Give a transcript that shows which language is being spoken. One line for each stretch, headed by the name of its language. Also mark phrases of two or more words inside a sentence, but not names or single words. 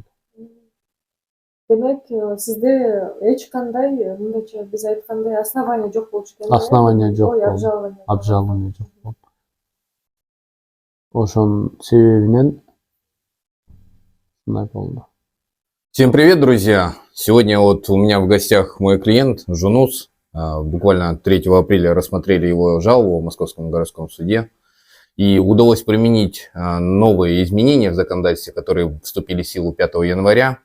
Kyrgyz: Демек, сизде эч кандай, мындайча биз айткандай основания жок болчу экен. Основания жок Ой, болду. Обжалование жок болду. Ошонун себебинен мындай болду.
Russian: Всем привет, друзья! Сегодня вот у меня в гостях мой клиент Жунус. Буквально 3 апреля рассмотрели его жалобу в Московском городском суде. И удалось применить новые изменения в законодательстве, которые вступили в силу 5 января.